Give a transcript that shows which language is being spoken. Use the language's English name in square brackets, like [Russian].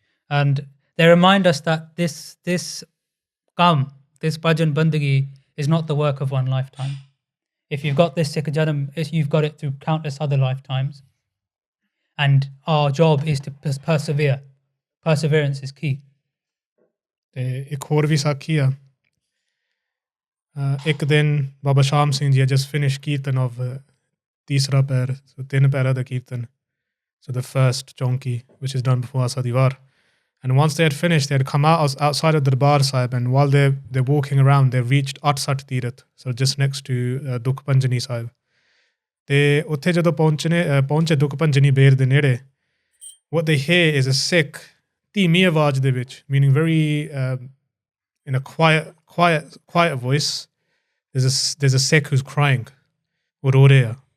[English] And they remind us that this bhajan bandagi is not the work of one lifetime. If you've got this sikh janam, you've got it through countless other lifetimes. And our job is to persevere. Perseverance is key. [Punjabi] ਤੇ ਇੱਕ ਹੋਰ ਵੀ ਸਾਖੀ ਆ ਇੱਕ ਦਿਨ ਬਾਬਾ ਸ਼ਾਮ Singh ji [English] just finished [Punjabi] kirtan of ਤੀਸਰਾ ਪੈਰ, so 3 ਪੈਰਾਂ ਦਾ ਕੀਰਤਨ, [English] so the first chonki which is done before Asa Diwar. And once they had finished, they had come outside of the Gurdwara Sahib, and while they're walking around, they reached Atsat Tirat, so just next to Dukh Panjani Sahib. [Punjabi] ਤੇ ਉੱਥੇ ਜਦੋਂ ਪਹੁੰਚੇ ਦੁੱਖ ਪੰਜਨੀ ਬੇਰ ਦੇ ਨੇੜੇ, [English] what they hear is a Sikh [Punjabi] ਧੀਮੀ ਆਵਾਜ਼ ਦੇ ਵਿੱਚ, [English] meaning very in a quiet voice, there's a Sikh who's crying, [Punjabi] ਉਹ ਰੋ ਰਿਹਾ.